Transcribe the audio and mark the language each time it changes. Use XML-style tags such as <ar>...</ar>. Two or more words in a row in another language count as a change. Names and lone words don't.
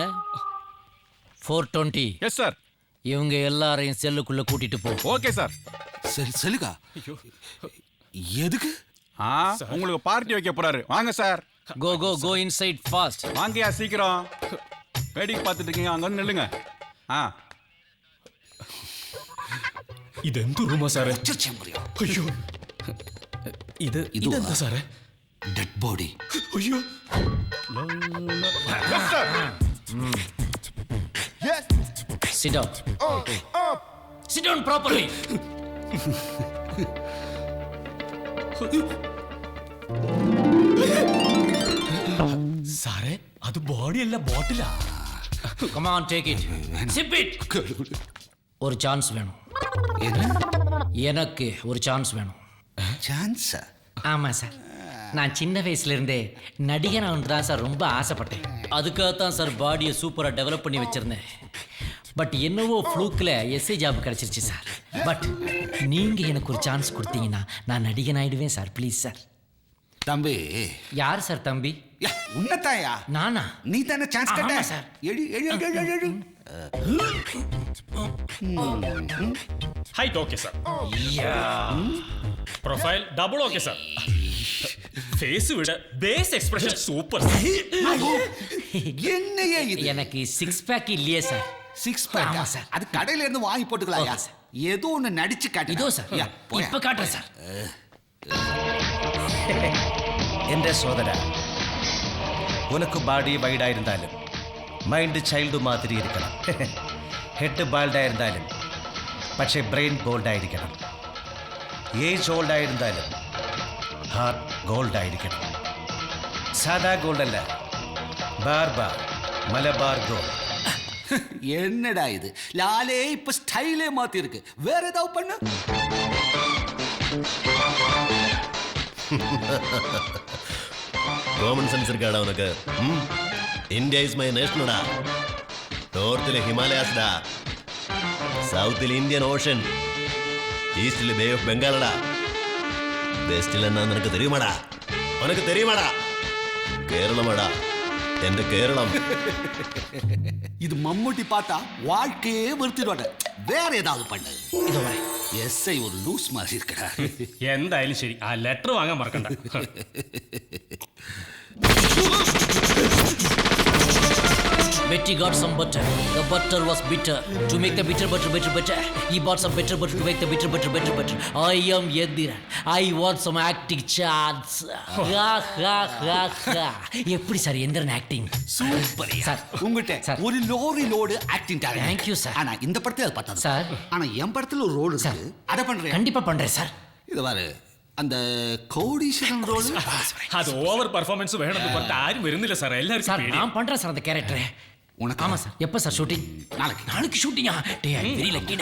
<en>420. Yes sir.</en> <ta>இவங்க எல்லாரையும் செல்லுக்குள்ள கூட்டிட்டு போ. ஓகே சார். செல்லுக்கா? எதுக்கு? உங்களுக்கு பார்ட்டி வைக்க போறாரு. வாங்க சார்.</ta> <en>go go go inside fast.</en> <ta>வாங்கயா சீக்கிரம். வேடிக்கை பார்த்துட்டு இருக்கீங்க, அங்க வந்து நில்லுங்க.</ta> <ml>ഇതെന്ത് റൂമാ സാറേ? അയ്യോ, ഇതെന്താ സാറേ? ഡെഡ് ബോഡി. അയ്യോ.</ml> <en>Sit down. Sit down properly.</en> <ml>സാറേ, അത് ബോഡിയല്ല, ബോട്ടിലാ.</ml> <en>Come on, take it. Sip it.</en> <ta>ஒரு சான்ஸ் வேணும். எனக்கு ஒரு சான்ஸ் வேணும். சான்ஸா? ஆமா சார். நான் சின்ன வயசுல இருந்தே நடிகனாக தான் சார் ரொம்ப ஆசைப்பட்டேன். அதுக்காகத்தான் சார் பாடியை சூப்பராக டெவலப் பண்ணி வச்சிருந்தேன். பட் என்னவோ ஃப்ளூக்கில் எஸ்ஐ ஜாப் கிடச்சிருச்சு சார். பட் நீங்கள் எனக்கு ஒரு சான்ஸ் கொடுத்தீங்கன்னா நான் நடிகன் ஆயிடுவேன் சார். ப்ளீஸ் சார். தம்பி. யார் சார் தம்பி? உன்னதாயா? நானா? நீ தானே சான்ஸ் கேட்ட சார். எழு.</ta> <en>height okay</en> <ta>സാർ. പ്രൊഫൈൽ ഡബിൾ ഓക്കെ സാർ. ഫേസ് വിட பேஸ் எக்ஸ்பிரஷன் சூப்பர். என்னையே இது? எனக்கு 6 பேக் இல்லையே சார். 6 பேக்? ஆமா சார். அது கடையில இருந்து வாங்கி போட்டுக்கலாம்யா. ஏதோ ஒன்னு நடிச்சு காட்டு. இதோ சார், இப்ப காட்டுறேன் சார்.</ta> <ml>എന്റെ സോദര, ഉനക്ക് ബാഡി വൈഡായിരുന്നാലും</ml> <en>mind child</en> <ml>മാതിരി ഇരിക്കണം. ഹെഡ് ബാൾഡായിരുന്നാലും പക്ഷേ ബ്രെയിൻ ബോൾഡായിരിക്കണം. ഏജ് ഓൾഡായിരുന്നാലും ഹാർട്ട് ഗോൾഡായിരിക്കണം. സാധാ ഗോൾഡല്ല, ബാർബാർ മലബാർ ഗോൾഡ്.</ml> <ta>என்னடா இது? லாலே இப்ப ஸ்டைலே மாத்தி இருக்கு. வேற ஏதாவது பண்ணு.</ta> <en>common sense</en> <ml>ഇരിക്കാടാ ഉനക്ക്.</ml> <en>India is my nation.</en> <ml>നോർത്തിലെ ഹിമാലയാസ്ഡാ, സൗത്തിൽ ഇന്ത്യൻ ഓഷൻ, ഈസ്റ്റിലെ ബേ ഓഫ് ബംഗാളടാ, വെസ്റ്റിൽ എന്നാ നിനക്ക് തെരിയുമാടാ, ഉനക്ക് തെരിയുമാടാ, കേരളമാടാ, എന്റെ കേരളം.</ml> <ta>இது மம்முட்டி பார்த்தா வாழ்க்கையே வெறுத்துடுவாங்க. வேற ஏதாவது பண்ணு. இதோ வரேன். எஸ்ஐ ஒரு லூஸ் மாதிரி இருக்கடா.</ta> <ml>എന്തായാലും ശരി, ആ ലെറ്റർ വാങ്ങാൻ മറക്കണ്ട.</ml> <en>Betty got some butter. The butter was bitter. To make the bitter butter better. He bought some better butter to make the bitter butter. I am Yediran. I want some acting chance.</en> <ta>எப்படி சார் எந்திரன் ஆக்டிங்? சூப்பர் சார். உங்ககிட்ட ஒரு</ta> <en>lorry load acting talent. Thank you</en> <ta>சார். ஆனா இந்த படத்துல அது பத்தாது சார். ஆனா என் படத்துல ஒரு ரோல் இருக்கு. அத பண்றேன். கண்டிப்பா பண்றேன் சார். இது பாரு. அந்த கோடீஸ்வரன் ரோல் அது</ta> <en>over performance</en> <ta>வேணும்னு பார்த்து யாரும் വരുന്നില്ല சார். எல்லாரும் சார் நான் பண்றேன் சார் அந்த கேரக்டர். உனக்கு ஆமா சார். எப்ப சார் ஷூட்டிங்? நாளைக்கு ஷூட்டிங்கா? டே</ta> <en>I very lucky.</en>